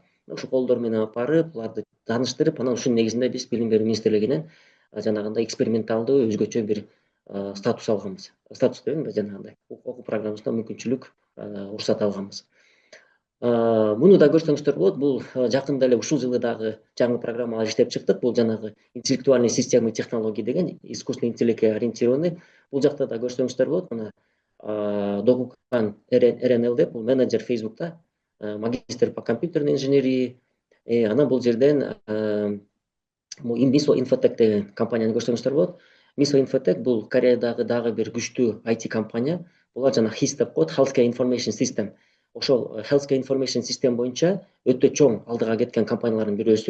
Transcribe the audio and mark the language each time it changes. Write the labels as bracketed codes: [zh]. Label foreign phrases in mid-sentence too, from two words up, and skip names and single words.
[ky] Ушул колдор менен алып барып, буларды тааныштырып, анан ушунун негизинде биз билим берүү министрлигинен жанагындай эксперименталдуу өзгөчө бир статус алганбыз. Статус дегенде жанагындай окуу программасында мүмкүнчүлүк уруксат алганбыз. Муну да көрсөңүздөр болот. Бул жакында эле ушул жылы дагы жаңы программалар иштеп чыктык. Бул жанагы [ru] интеллектуальные системы технологий [ky] деген, [ru] искусственный интеллектке ориентированный. [ky] Бул жакта да көрсөңүздөр болот. Мына Догукан РНЛ деп, бул менеджер Facebook'та, [ru] магистр по компьютерной инженерии. [ky] Анан бул жерден Infotech деген компанияны көрсөңүздөр болот. Miso Infotech бул Кореядагы дагы бир күчтүү IT компания. Булар жана HIS деп коет, [en] Healthcare Information System. [ky] Ошол [en] Healthcare Information System [ky] боюнча өтө чоң алдыга кеткен компаниялардын бирөөсү.